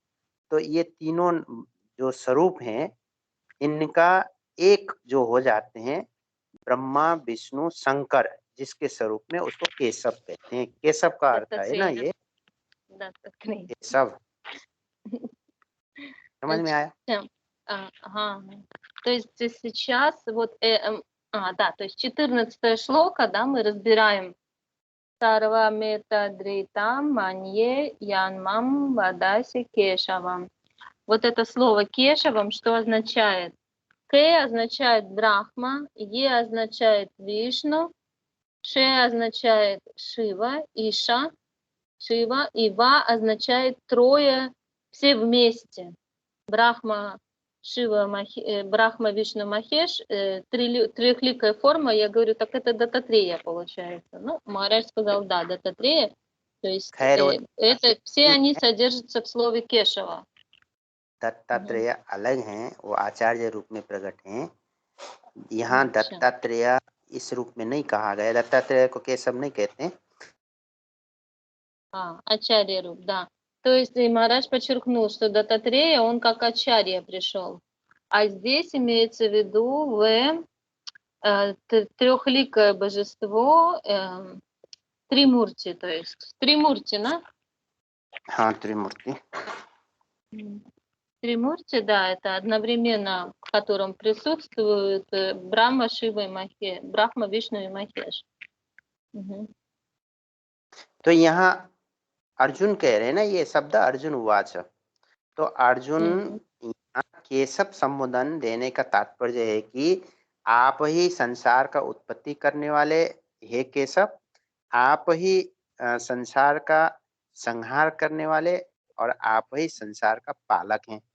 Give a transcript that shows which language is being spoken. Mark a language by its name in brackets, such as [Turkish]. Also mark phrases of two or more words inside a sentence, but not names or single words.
[Hindi] तो ये तीनों जो स्वरूप हैं इनका एक जो हो जाते हैं ब्रह्मा विष्णु शंकर, जिसके स्वरूप में उसको केशव कहते हैं। केशव का अर्थ है ना ये केशव। समझ में आया? हाँ, [Russian] то есть сейчас вот, да, то есть 14 шлока, да, мы разбираем. [Sanskrit] सर्वमेतदृतं मन्ये यन्मां वदसि केशवम्. [Russian] Вот это слово кешавам что означает? К означает Брахма, Е означает Вишну, Ше означает Шива, Иша, Шива, и Ва означает трое, все вместе. Брахма, Шива, Брахма, Вишну, Махеш, трехликая форма, я говорю, так это Дататрея получается. Ну, Махарадж сказал, да, Дататрея, то есть [Hindi] खैर वो [Russian] это все они содержатся в слове Кешава. [Hindi] दत्तात्रेय अलग हैं, वो आचार्य रूप में प्रकट हैं। यहाँ अच्छा। दत्तात्रेय इस रूप में नहीं कहा गया, दत्तात्रेय को केशव नहीं कहते हैं। हाँ, आचार्य रूप, [Russian] да. То есть и Махарадж подчеркнул, что Дататрея, он как ачарья пришел. А здесь имеется в виду трехликое божество, Тримурти, то есть. Тримурти, да? [Hindi] हाँ, त्रिमूर्ति। [Russian] Тримурти, да, это одновременно, в котором присутствуют Брахма, Шива и Махеш, Брахма, Вишну и Махеш. [Hindi] तो यहाँ अर्जुन कह रहे हैं ना, ये शब्द [Sanskrit] अर्जुन उवाच, [Hindi] तो अर्जुन यहाँ केशव संबोधन देने का तात्पर्य है कि आप ही संसार का उत्पत्ति करने वाले हे केशव, आप ही संसार का संहार करने वाले और आप ही संसार का पालक हैं।